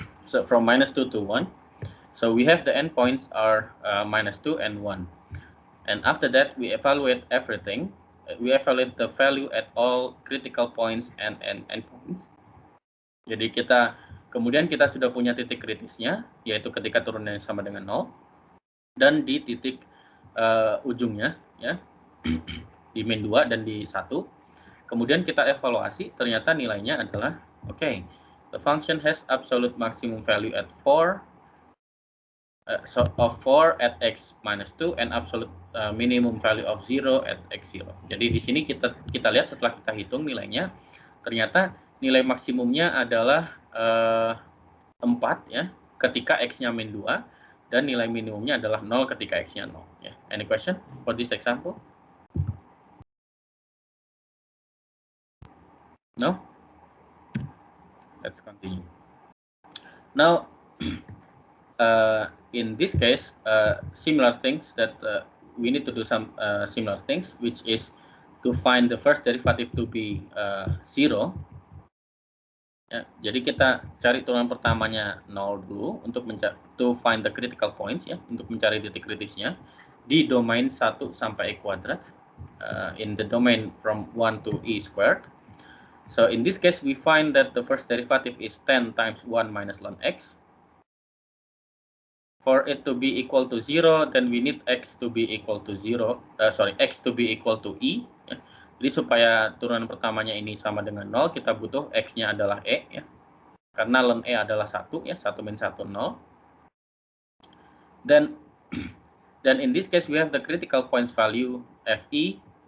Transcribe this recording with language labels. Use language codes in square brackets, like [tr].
[en] So from -2 to 1. So we have the endpoints are -2 and 1. And after that, we evaluate everything. We evaluate the value at all critical points and endpoints. [id] Jadi kemudian kita sudah punya titik kritisnya, yaitu ketika turunnya sama dengan 0. Dan di titik ujungnya, ya, di min 2 dan di 1. Kemudian kita evaluasi, ternyata nilainya adalah, [en] okay, the function has absolute maximum value at 4, of 4 at x minus 2 and absolute minimum value of 0 at x0. [id] Jadi di sini kita lihat setelah kita hitung nilainya, ternyata nilai maksimumnya adalah 4 ya, ketika x-nya min 2, dan nilai minimumnya adalah 0 ketika x-nya 0. Ya. [en] Any question for this example? No? Let's continue. Now, in this case, similar things that we need to do some similar things, which is to find the first derivative to be 0. [id] Ya, jadi kita cari turunan pertamanya 0 dulu untuk [en] to find the critical points, [id] ya, untuk mencari titik kritisnya di domain 1 sampai e kuadrat, [en] in the domain from 1 to e squared. So in this case, we find that the first derivative is 10 times 1 minus ln x. For it to be equal to 0, then we need x to be equal to 0. X to be equal to e. Ya. [id] Jadi supaya turunan pertamanya ini sama dengan 0, kita butuh x-nya adalah e. Ya. Karena ln e adalah 1, ya, 1 min 1, 0. [en] Then in this case, we have the critical points value fe.